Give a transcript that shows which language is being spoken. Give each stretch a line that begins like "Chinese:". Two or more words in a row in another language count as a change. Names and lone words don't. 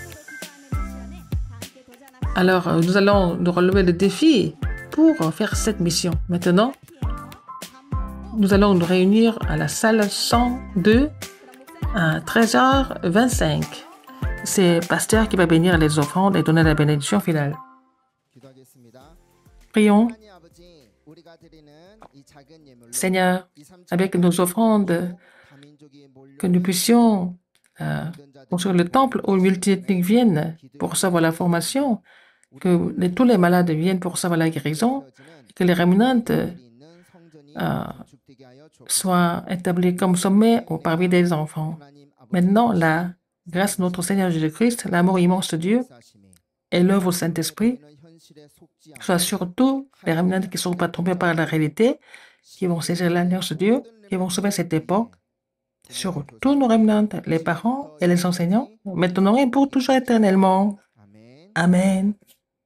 French: Alors, nous allons nous relever le défi pour faire cette mission. Maintenant, nous allons nous réunir à la salle 102 à 13h25. C'est le pasteur qui va bénir les offrandes et donner la bénédiction finale.
Korean: 기도하겠습니다.
French: Prions.
Korean: 하나님 아버지, 우리가 드리는 이 작은 예물로
French: Seigneur,
Korean: 이3천
French: avec nos offrandes,
Korean: 다민족이 몰려
French: que nous puissions construire le temple où les multiethniques viennent pour recevoir la formation, que tous les malades viennent pour recevoir la guérison, que les rémanentes
Korean: 있는 성전이 건축되게 하여 주옵소서.
French: soient établis comme sommet au parvis des enfants.
Korean: 하나님 아버지
French: Maintenant, là, grâce à notre Seigneur Jésus-Christ, l'amour immense de Dieu
Korean: 역사하심이
French: et l'œuvre au Saint-Esprit
Korean: 우리는 현실에 속지 않고
French: soient surtout les rémanentes qui ne sont pas trompés par la réalité, qui vont saisir l'alliance de Dieu, qui vont sauver cette époque, sur tous nos rémanentes, les parents et les enseignants, maintenant et pour toujours éternellement.
Korean: 아멘.
French: Amen.